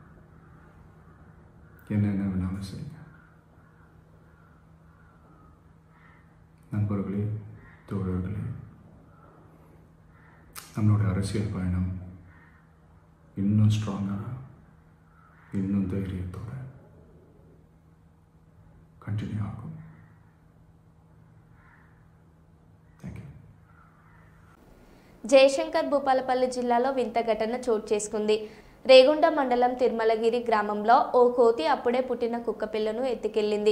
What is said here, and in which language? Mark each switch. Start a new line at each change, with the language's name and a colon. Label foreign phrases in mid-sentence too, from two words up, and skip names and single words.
Tamil: என்ன வேணாலும் செய்யுங்க. நண்பர்களே, தோழர்களே, நம்மளுடைய அரசியல் பயணம் இன்னும் ஸ்ட்ராங்காக, இன்னும் தைரியத்தோட కంటిన్యూ ఆகும்.
English: thank you.
Telugu: జయశంకర్ భూపాలపల్లి జిల్లాలో వింత ఘటన చోటు చేసుకుంది. రేగుండ మండలం తిరుమలగిరి గ్రామంలో ఓ కోతి అప్పుడే పుట్టిన కుక్కపిల్లను ఎత్తుకెళ్లింది.